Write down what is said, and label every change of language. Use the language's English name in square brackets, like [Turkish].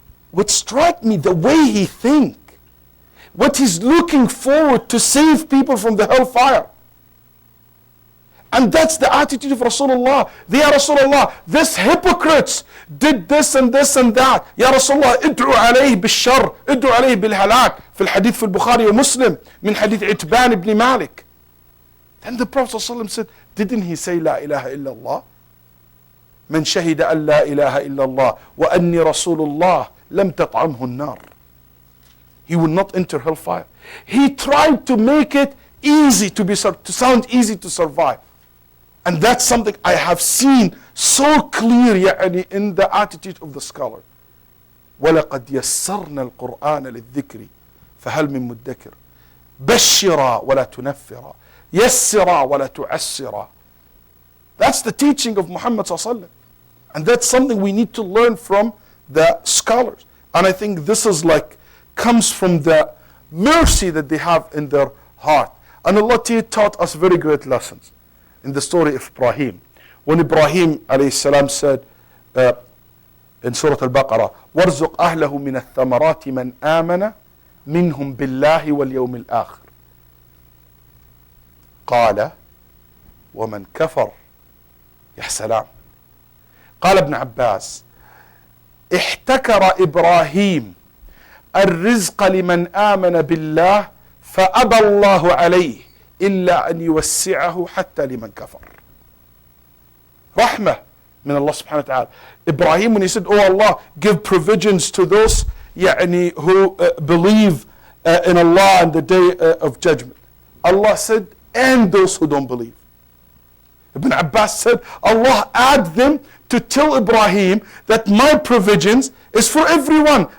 [English] What struck me, the way he think, what he's looking forward to save people from the hellfire. And that's the attitude of Rasulullah. They are Rasulullah. These hypocrites did this and this and that. [Arabic] Ya Rasulullah, id'u alayhi bil-shar, id'u alayhi bil-halak. في الحديث في البخاري ومسلم من حديث عتبان ibn Malik. [English] Then the Prophet ﷺ said, didn't he say La ilaha illallah? [Arabic] من شهد أن لا إله إلا الله وأني رسول الله لم تطعمه النار. [English] He will not enter hellfire. He tried to make it easy to sound easy to survive. And that's something I have seen so clear in the attitude of the scholar. [Arabic] وَلَقَدْ يَسَّرْنَا الْقُرْآنَ لِلذِّكْرِ فَهَلْ مِن مُدَّكِرٍ بَشِّرًا وَلَا تُنَفِّرًا يَسِّرًا وَلَا تُعَسِّرًا. [English] That's the teaching of Muhammad ﷺ. And that's something we need to learn from the scholars. And I think this is comes from the mercy that they have in their heart. And Allah taught us very great lessons. In the story of Ibrahim, when Ibrahim alayhi salam said in Surah Al-Baqarah, [Arabic] وَارْزُقْ أَهْلَهُ مِنَ الثَّمَرَاتِ مَنْ آمَنَ مِنْهُمْ بِاللَّهِ وَالْيَوْمِ الْآخِرِ قال ومن كفر. يا سلام. قال ابن عباس احتكر إبراهيم الرزق لمن آمن بالله فأبى الله عليه إلا أن يوسعه حتى لمن كفر. Rahmah من Allah subhanahu wa ta'ala. [English] Ibrahim, when he said, oh Allah, give provisions to those who believe in Allah and the day of judgment. Allah said, and those who don't believe. Ibn Abbas said, Allah add them to tell Ibrahim that my provisions is for everyone.